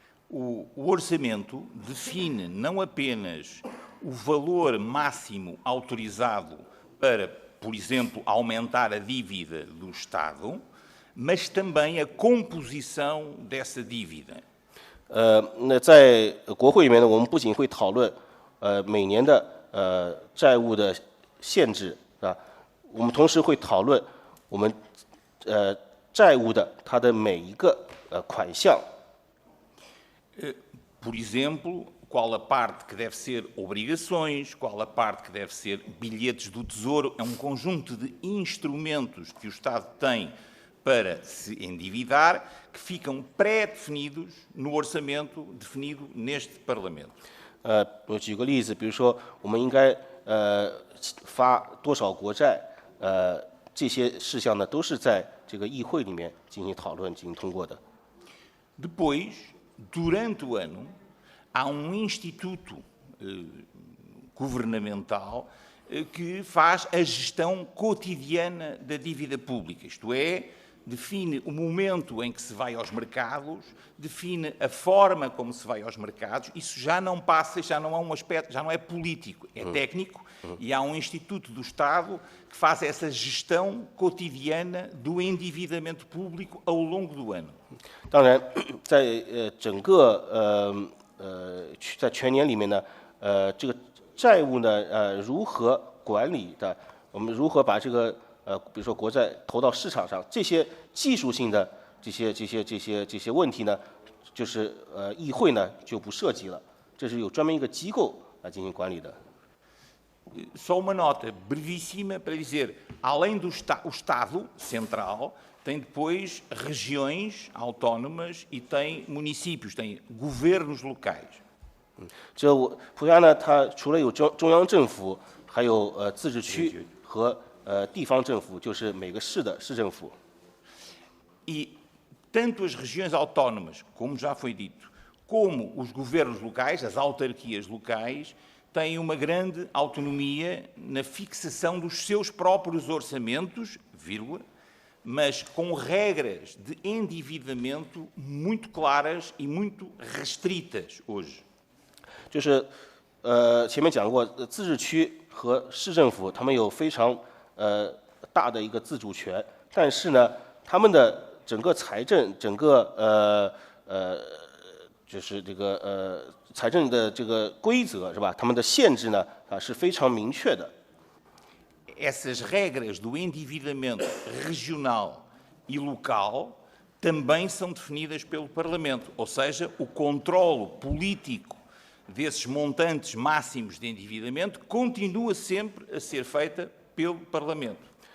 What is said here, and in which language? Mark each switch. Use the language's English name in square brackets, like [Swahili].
[Portuguese] O orçamento define não apenas o valor máximo autorizado para, por exemplo, aumentar a dívida do Estado, mas também a composição dessa dívida. [Chinese] 那在国会里面呢，我们不仅会讨论每年的债务的限制，是吧？我们同时会讨论我们债务的它的每一个款项。 [Portuguese] Por exemplo, qual a parte que deve ser obrigações, qual a parte que deve ser bilhetes do Tesouro. É um conjunto de instrumentos que o Estado tem para se endividar, que ficam pré-definidos no orçamento definido neste Parlamento. [Chinese] 我举个例子，比如说我们应该发多少国债，这些事项呢都是在这个议会里面进行讨论、进行通过的。 [Portuguese] Depois, durante o ano, há instituto governamental que faz a gestão cotidiana da dívida pública, isto é, define o momento em que se vai aos mercados, define a forma como se vai aos mercados. Isso já não passa, já não é um aspecto, já não é político, é técnico, e há instituto do Estado que faz essa gestão cotidiana do endividamento público ao longo do ano. [Chinese] 当然，在整个在全年里面呢，这个债务呢如何管理的，我们如何把这个比如说国债投到市场上，这些技术性的这些问题呢，就是议会呢就不涉及了，这是有专门一个机构来进行管理的。 [Portuguese] Só uma nota brevíssima para dizer, além do o Estado central, tem depois regiões autónomas e tem municípios, tem governos locais. [Chinese] 这葡萄牙呢，它除了有中央政府，还有自治区和地方政府，就是每个市的市政府。 [Portuguese] E tanto as regiões autónomas, como já foi dito, como os governos locais, as autarquias locais, têm uma grande autonomia na fixação dos seus próprios orçamentos, vírgula, mas com regras de endividamento muito claras e muito restritas hoje. [Chinese] 就是前面讲过，自治区和市政府他们有非常大的一个自主权，但是呢，他们的整个财政，整个就是这个财政的这个规则是吧？他们的限制呢是非常明确的。 [Portuguese] Essas regras do endividamento regional e local também são definidas pelo Parlamento, ou seja, o controlo político desses montantes máximos de endividamento continua sempre a ser feita pelo Parlamento.